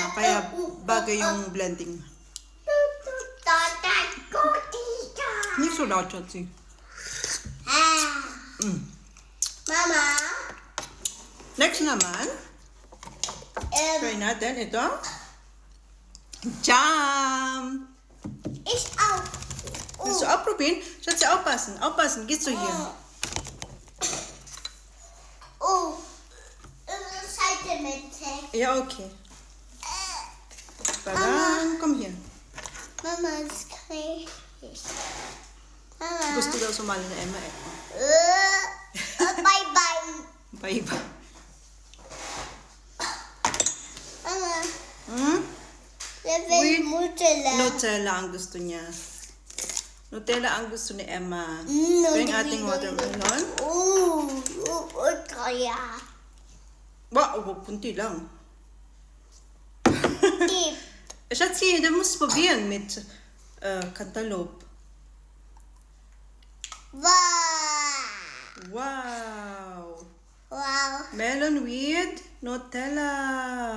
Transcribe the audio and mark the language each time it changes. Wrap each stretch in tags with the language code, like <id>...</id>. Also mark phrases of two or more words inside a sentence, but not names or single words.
<tl>Kaya bagay yung blending. Hindi sulat siya si. Mama. Next naman, try natin ito.</tl> <en>Jam! It's out. So,</en> <de>aufprobieren. Schatz, aufpassen. Aufpassen. Gehst du hier? Oh. Seite mit. Ja, okay. Tadam. Komm hier. Mama ist crazy. Mama.</de> <tl>Gusto daw sumali na Emma eh.</tl> <en>Bye-bye.</en> <tl>Paiba. Mama. Hmm?</tl> <en>With Nutella.</en> <tl>Nutella ang gusto niya. Nutella ang gusto ni Emma. Ito yung ating watermelon. Kaya. Wow, kunti lang.</tl> <en>Deep.</en> <de>Schatzi, du musst probieren mit Cantaloupe.</de> <en>Wow. Wow! Wow. Melon with Nutella.</en>